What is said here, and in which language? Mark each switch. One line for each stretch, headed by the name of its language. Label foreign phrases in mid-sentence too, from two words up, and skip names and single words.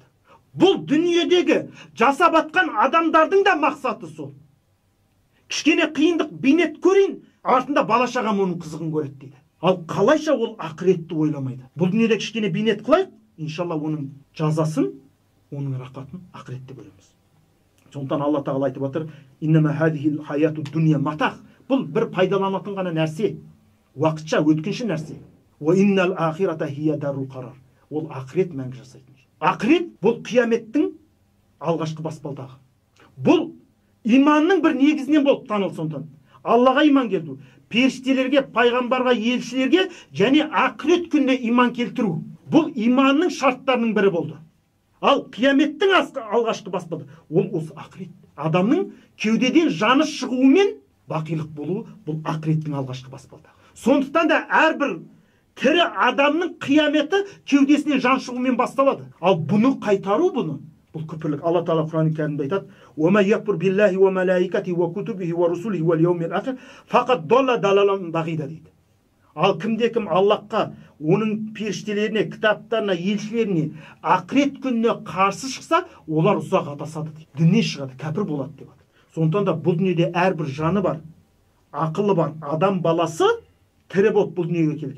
Kazakh: Бұл дүниедегі жасап атқан адамдардың да мақсаты сол. Кішкене қиындық бейнет көрейін, артында бала шағам оның қызығын көреді дейді. Ал қалайша ол ақыретті ойламайды. Бұл дүниеде кішкене бейнет қылайық, иншалла оның жазасын, оның рақатын ақыретте көреміз. Сондықтан Алла тағала айтып отыр:
Arabic: "إنما هذه الحياة الدنيا متاع".
Kazakh: Бұл бір пайдаланатын ғана нәрсе, уақытша өткінші нәрсе.
Arabic: "وإن الآخرة هي دار القرار".
Kazakh: Ол ақырет мәңгі жасайтын. Ақырет бұл қияметтің алғашқы баспалдағы. Бұл иманның бір негізінен болып танылды. Сондықтан Аллаға иман келтіру, періштелерге, пайғамбарға, елшілерге және ақырет күніне иман келтіру. Бұл иманның шарттарының бірі болды. Ал қияметтің алғашқы баспалдағы ол осы ақырет. Адамның кеудеден жаны шығуымен бақилық болуы бұл ақыреттің алғашқы баспалдағы. Сондықтан да әрбір тірі адамның қияметі кеудесінен жан шығуымен басталады. Ал бұны қайтару, бұл күпірлік. Алла Тағала Құран кәрімде айтады:
Arabic: "ومن يكفر بالله وملائكته وكتبه ورسله واليوم الآخر فقد ضل ضلالا بعيدا" дейді.
Kazakh: Ал кімде-кім Аллахқа, оның періштелеріне, кітаптарына, елшілеріне, ақырет күніне қарсы шықса, олар ұзақ адасады дейді. Діннен шығады, кәпір болады деп жатыр. Сондықтан да бұл дүниеде әрбір жаны бар, ақылы бар адам баласы тірі болып бұл дүниеге келген.